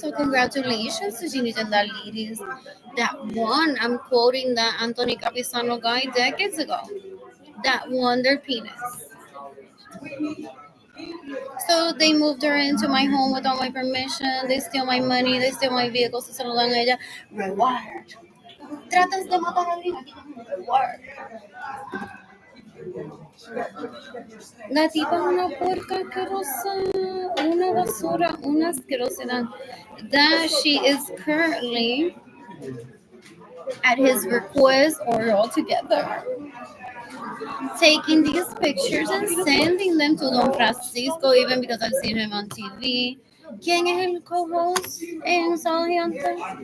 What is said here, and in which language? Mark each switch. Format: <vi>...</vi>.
<en>So congratulations to Ginny and the ladies that won. I'm quoting that Anthony Capisano guy decades ago. That won their penis. So they moved her into my home without my permission. They steal my money. They steal my vehicles.</en> <es>Se lo dan a ella.</es> <en>Reward.</en> <es>Tratas de matar a alguien. Reward. La tipa es una puerca asquerosa, una basura, una asquerosidad.</es> <en>That she is currently, at his request or altogether, taking these pictures and sending them to Don Francisco, even because I've seen him on TV.</en> <es>¿Quién es el co-host en Sábado Gigante?</es>